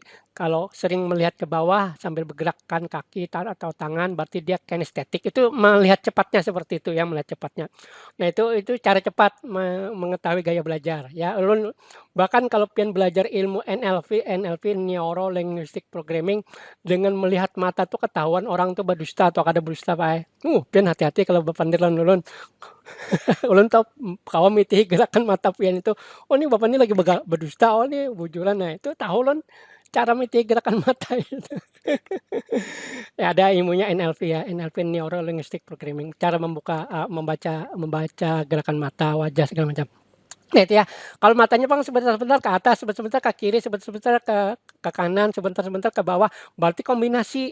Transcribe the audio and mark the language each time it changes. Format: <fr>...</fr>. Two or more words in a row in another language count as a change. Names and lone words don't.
<id>Kalau sering melihat ke bawah sambil bergerakkan kaki atau tangan berarti dia kinestetik. Itu melihat cepatnya seperti itu ya, melihat cepatnya. Nah, itu cara cepat mengetahui gaya belajar ya. Bahkan kalau pian belajar ilmu NLP</id> <en>Neuro Linguistic Programming,</en> <id>dengan melihat mata tuh ketahuan orang tuh berdusta atau kada berdusta Pak.</id> <bjn>Pian hati-hati kalau bapak ulun. Ulun tahu kawan miti gerakan mata pian itu.</bjn> <id>Oh, ini bapak ini lagi berdusta, oh ini bujuran.</id> <bjn>Nah, itu tahu ulun cara miti gerakan mata itu.</bjn> <id>Ya, ada ilmunya NLP ya, NLP</id> <en>Neuro Linguistic Programming,</en> <id>cara membaca gerakan mata, wajah segala macam. Nah, itu ya. Kalau matanya Bang sebentar-sebentar ke atas, sebentar-sebentar ke kiri, sebentar-sebentar ke kanan, sebentar-sebentar ke bawah, berarti kombinasi.</id>